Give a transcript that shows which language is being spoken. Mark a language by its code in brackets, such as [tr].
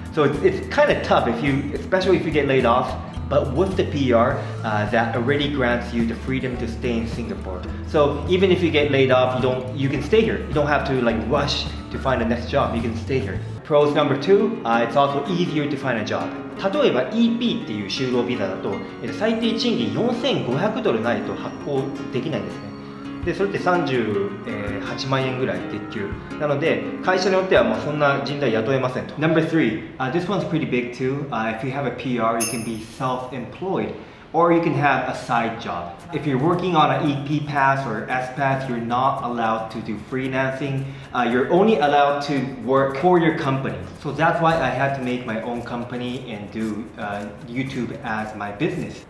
[en] So it's kind of tough especially if you get laid off. But with the PR, that already grants you the freedom to stay in Singapore. So even if you get laid off, you can stay here. You don't have to like rush to find the next job. You can stay here. Pros number 2, it's also easier to find a job. [ja] 例えば EP っていう就労ビザだと最低賃金$4500ないと発行できないんですね。でそれって38万円ぐらい月給なので会社によってはもうそんな人材雇えませんと。 [en] Number 3, this one's pretty big too. If you have a PR, you can be self-employed. Or you can have a side job. If you're working on an EP Pass or S Pass, you're not allowed to do freelancing. You're only allowed to work for your company. So that's why I had to make my own company and do YouTube as my business.